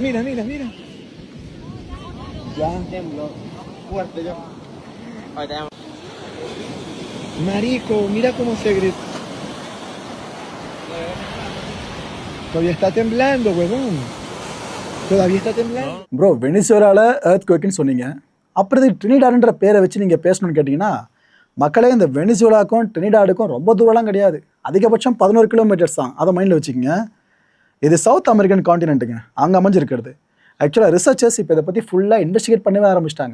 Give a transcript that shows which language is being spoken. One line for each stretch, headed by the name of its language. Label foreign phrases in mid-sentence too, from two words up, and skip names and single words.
Spanish: Ya. Tembló fuerte yo. Marico, mira cómo se grita. Todavía está temblando, huevón. Todavía está temblando.
Tamil: ப்ரோ, வெனிசுவேலாவில் எர்த்குவேக்னு சொன்னீங்க, அப்புறம் இது ட்ரினிடாடுன்ற பேரை வச்சு நீங்கள் பேசணும்னு கேட்டிங்கன்னா, மக்களே இந்த வெனிசுவேலாவுக்கும் ட்ரினிடாடுக்கும் ரொம்ப தூரம்லாம் கிடையாது. அதிகபட்சம் 11 கிலோமீட்டர்ஸ் தான். அதை மைண்டில் வச்சுக்கோங்க. இது
English: South American continent,
Tamil: அங்கே அமைஞ்சிருக்கிறது. ஆக்சுவலாக ரிசர்ச்சர்ஸ் இப்போ இதை பற்றி ஃபுல்லாக இன்வெஸ்டிகேட் பண்ணவே ஆரம்பிச்சிட்டாங்க.